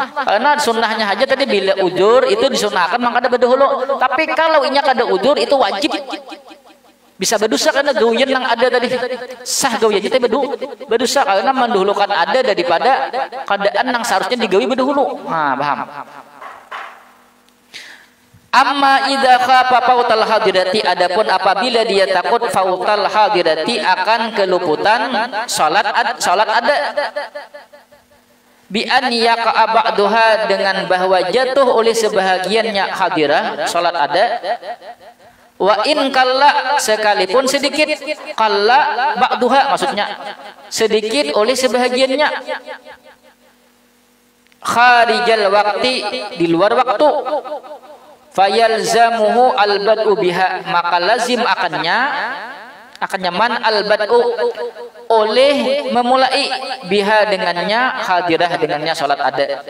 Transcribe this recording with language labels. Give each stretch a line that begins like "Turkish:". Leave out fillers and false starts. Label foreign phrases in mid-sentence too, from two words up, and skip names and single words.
Banjar: Karena sunnahnya aja tadi bila udur itu disunahkan mangkada berdahulu. Tapi kalau inya kada udur itu wajib. Bisa berdosa karena gawian yang ada tadi. Sah gawian kita berdosa karena mendahulukan ada daripada keadaan yang seharusnya digawi berdahulu.
Indonesian: Nah, paham.
Arabic: أما إذا خاف فوت الحاضرة,
Indonesian: adapun apabila dia takut
Arabic: فوت الحاضرة
Indonesian: akan keluputan salat ada,
Arabic: بأن يقع بعضها,
Indonesian: dengan bahwa jatuh oleh sebahagiannya hadirah salat ada,
Arabic: وإن قل,
Indonesian: sekalipun sedikit,
Arabic: قل بعضها
Indonesian: maksudnya sedikit oleh sebahagiannya,
Arabic: خارج الوقت,
Indonesian: di luar waktu,
Arabic: فيلزمه البدء بها,
Indonesian: maka lazim akannya
Arabic: من البدء,
Indonesian: oleh memulai biha dengannya, hadirah dengannya salat ada.